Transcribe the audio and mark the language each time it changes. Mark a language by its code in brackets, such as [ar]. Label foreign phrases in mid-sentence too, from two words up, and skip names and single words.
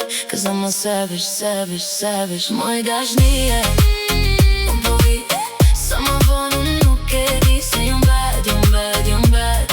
[en] Cause I'm a savage, savage, savage. [sq] Moj dashnie. Unë po vi sa ma vonë nuk e di se jam bad, jam bad, jam bad.